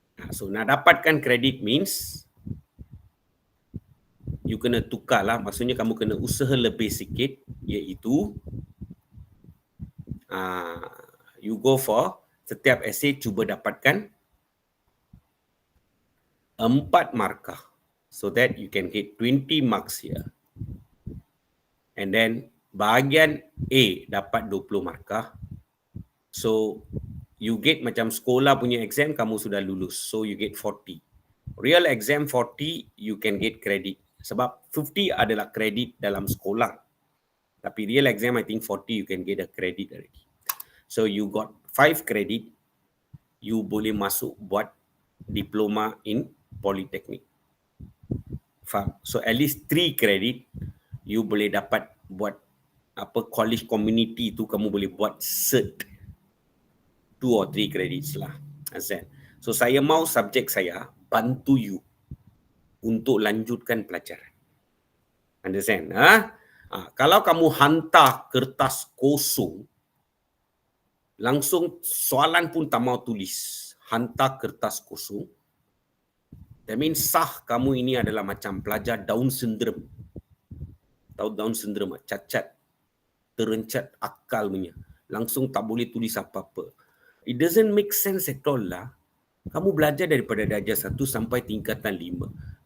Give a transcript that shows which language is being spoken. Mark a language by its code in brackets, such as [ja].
[ms] So nak dapatkan kredit means you kena tukar lah, maksudnya kamu kena usaha lebih sikit, iaitu [en] you go for [ms] setiap essay cuba dapatkan 4 markah, [en] so that you can get 20 marks here. And then [ms] bahagian A dapat 20 markah, so you get macam sekolah punya exam, kamu sudah lulus, [en] so you get 40. Real exam 40, you can get credit. [ms] Sebab 50 adalah kredit dalam sekolah. Tapi [en] real exam, I think 40 you can get a credit already. So you got 5 credit, you [ms] boleh masuk buat [en] diploma in Politeknik. [ms] Faham? [en] So at least 3 credit, you [ms] boleh dapat buat apa [en] college community tu, [ms] kamu boleh buat [en] cert. 2 or 3 credits [ms] lah. Azan. So saya mau subjek saya bantu you untuk lanjutkan pelajaran. [en] Understand? [ms] Kalau kamu hantar kertas kosong, langsung soalan pun tak mau tulis, hantar kertas kosong, [en] that means [ms] sah kamu ini adalah macam pelajar Down syndrome. Tahu Down syndrome, cacat, terencat akal punya. Langsung tak boleh tulis apa-apa. [en] It doesn't make sense at all lah. [ms] Kamu belajar daripada darjah 1 sampai tingkatan 5.